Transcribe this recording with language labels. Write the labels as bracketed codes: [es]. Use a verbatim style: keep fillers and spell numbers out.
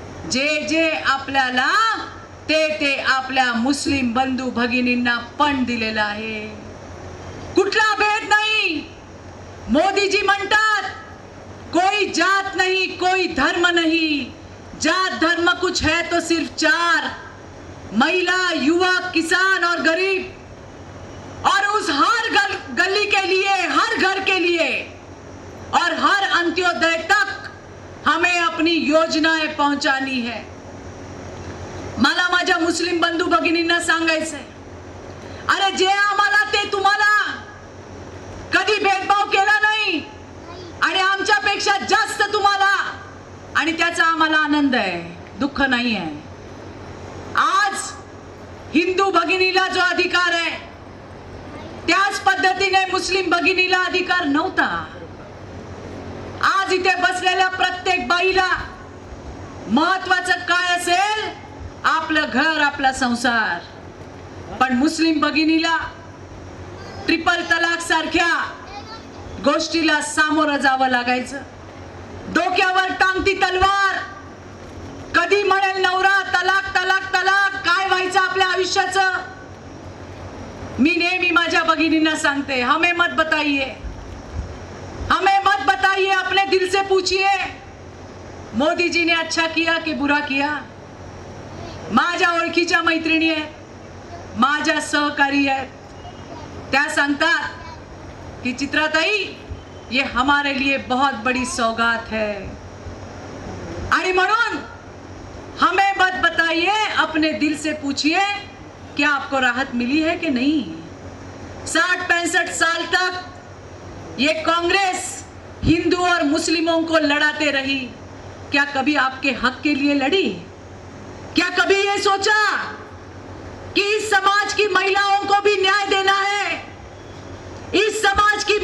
[mr] जे जे आपल्याला ते ते आपल्या मुस्लिम बंधू भगिनींना पण दिलेलं आहे. कुठला भेद नाही. मोदीजी म्हणतात कोई जात नाही, कोई धर्म नाही. [hi] जात धर्म कुछ है तो सिर्फ चार, महिला, युवा, किसान और गरीब. और उस हर गल, गली के लिए, हर घर के लिए और हर अंत्योदय तक हमें अपनी योजनाएं पहुंचानी है. [mr] मला माझ्या मुस्लिम बंधू भगिनींना सांगायचंय, अरे जे आम्हाला ते तुम्हाला. कधी भेदभाव केला नाही आणि आमच्यापेक्षा जास्त तुम्हाला, आणि त्याचा आम्हाला आनंद आहे, दुःख नाही आहे. आज हिंदू भगिनीला जो अधिकार आहे त्याच पद्धतीने मुस्लिम भगिनीला अधिकार नव्हता. आज इथे बसलेल्या प्रत्येक बाईला महत्वाचं काय असेल? आपलं घर, आपला संसार. पण मुस्लिम भगिनीला ट्रिपल तलाक सारख्या गोष्टीला सामोरं जावं लागायचं. डोक्यावर टांगती तलवार. कधी म्हणेल नवरा तलाक तलाक तलाक? काय व्हायचं आपल्या आयुष्याचं? मी नेहमी माझ्या भगिनींना सांगते, [hi] हमें मत बताइए, हमें मत बताइए, अपने दिल से पूछिए मोदी जी ने अच्छा किया कि बुरा किया. [mr] माझ्या ओळखीच्या मैत्रिणी आहेत, माझ्या सहकारी आहेत, त्या सांगतात की चित्राताई, [hi] ये हमारे लिए बहुत बड़ी सौगात है. [mr] आणि म्हणून [hi] हमें मत बताइए, अपने दिल से पूछिए क्या आपको राहत मिली है कि नहीं. साठ पैंसठ साल तक ये कांग्रेस हिंदू और मुस्लिमों को लड़ाते रही. क्या कभी आपके हक के लिए लड़ी? क्या कभी ये सोचा कि इस समाज की महिलाओं को भी न्याय देना है, इस समाज की